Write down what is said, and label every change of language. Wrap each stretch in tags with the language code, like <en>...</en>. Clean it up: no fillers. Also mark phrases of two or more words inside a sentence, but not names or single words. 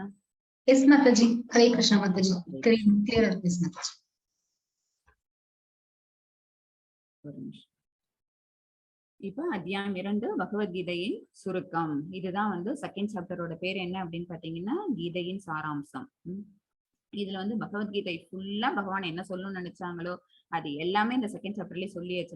<en>Yes Mataji.</en> <hi>हरे कृष्णा</hi> <en>Mataji. Clear is Mataji.</en> <ta>இப்ப அத்தியாயம் 2 பகவத்கீதையின் சுருக்கம். இதுதான் வந்து</ta> <en>second chapter</en> <ta>பேர் என்ன அப்படின்னு பாத்தீங்கன்னா கீதையின் சாராம்சம். இதுல வந்து பகவத்கீதை ஃபுல்லா பகவான் என்ன சொல்லணும்னு நினைச்சாங்களோ அது எல்லாமே இந்த</ta> <en>second chapter</en> <ta>சொல்லியாச்சு.</ta>